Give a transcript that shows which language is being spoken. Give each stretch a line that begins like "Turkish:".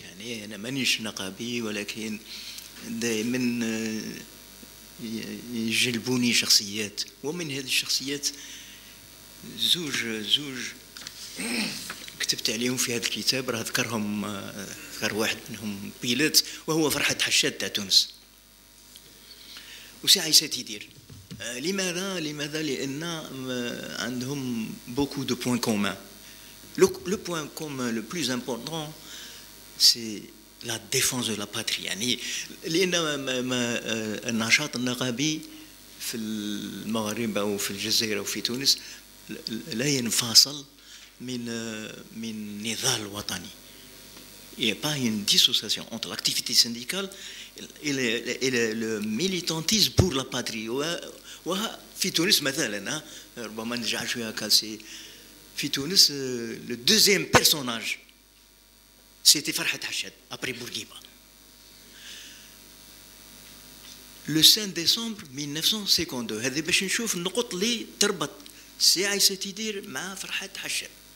Arabic: يعني أنا مانيش نقابي ولكن دائما يجلبوني شخصيات، ومن هذه الشخصيات زوج كتبت عليهم في هذا الكتاب، راه ذكرهم، ذكر واحد منهم بيلات وهو فرحة حشاد تاع تونس، وسي عيسى تيدير. لماذا؟ لأن عندهم
French: beaucoup de points communs. Le point commun le plus important c'est la défense de la patrie.
Arabic: يعني لأن النشاط النقابي في المغرب أو في الجزائر أو في تونس لا ينفصل من نضال وطني.
French: Il n'y a pas une dissociation entre l'activité syndicale et le militantisme pour la patrie.
Arabic: وفي تونس مثلا ربما نرجع شويه كالسي في تونس
French: le deuxième personnage c'était
Arabic: فرحة حشاد après Bourguiba.
French: Le 5 décembre 1952
Arabic: هذا باش نشوف النقط اللي تربط سي عيسى تيدير مع فرحة حشاد.